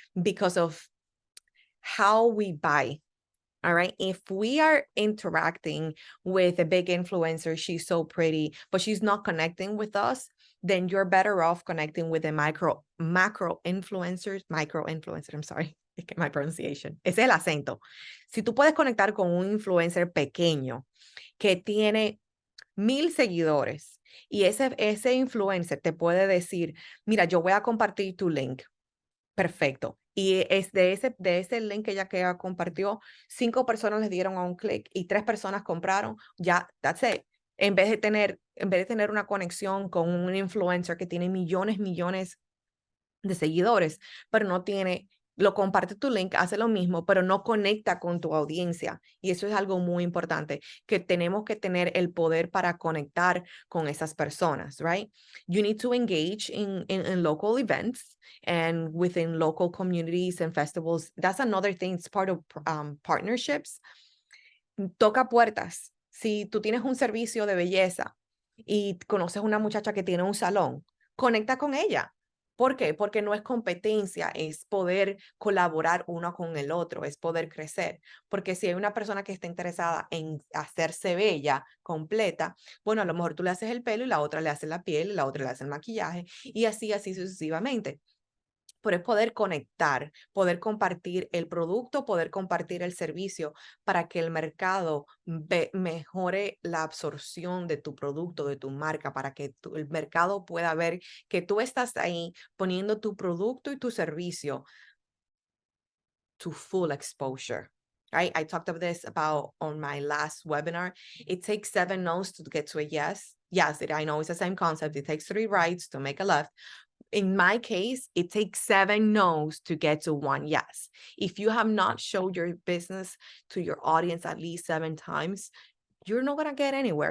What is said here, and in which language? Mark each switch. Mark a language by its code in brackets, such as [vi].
[en] Because of how we buy. All right. If we are interacting with a big influencer, she's so pretty, but she's not connecting with us, then you're better off connecting with the macro influencers, I'm sorry, [es] es que [en] my pronunciation, [es] es el acento. Si tú puedes conectar con un influencer pequeño que tiene 1,000 seguidores y ese influencer te puede decir, mira, yo voy a compartir tu link. Perfecto. Y es de ese link que ella compartió, 5 personas les dieron a un clic y 3 personas compraron, ya, [en] that's it. [es] En vez de tener una conexión con un influencer que tiene millones de seguidores, pero no tiene, lo comparte tu link, hace lo mismo, pero no conecta con tu audiencia. Y eso es algo muy importante, que tenemos que tener el poder para conectar con esas personas, right? [en] You need to engage in local events and within local communities and festivals. That's another thing, it's part of partnerships. [es] Toca puertas. Si tú tienes un servicio de belleza y conoces una muchacha que tiene un salón, conecta con ella. ¿Por qué? Porque no es competencia, es poder colaborar uno con el otro, es poder crecer. Porque si hay una persona que está interesada en hacerse bella, completa, bueno, a lo mejor tú le haces el pelo y la otra le hace la piel y la otra le hace el maquillaje y así sucesivamente. Pero es poder conectar, poder compartir el producto, poder compartir el servicio para que el mercado mejore la absorción de tu producto, de tu marca, para que el mercado pueda ver que tú estás ahí poniendo tu producto y tu servicio [en] to full exposure. Right? I talked about this on my last webinar. It takes 7 no's to get to a yes. Yes, I know it's the same concept. It takes 3 rights to make a left. In my case, it takes 7 no's to get to 1 yes. If you have not showed your business to your audience at least 7 times, you're not going to get anywhere.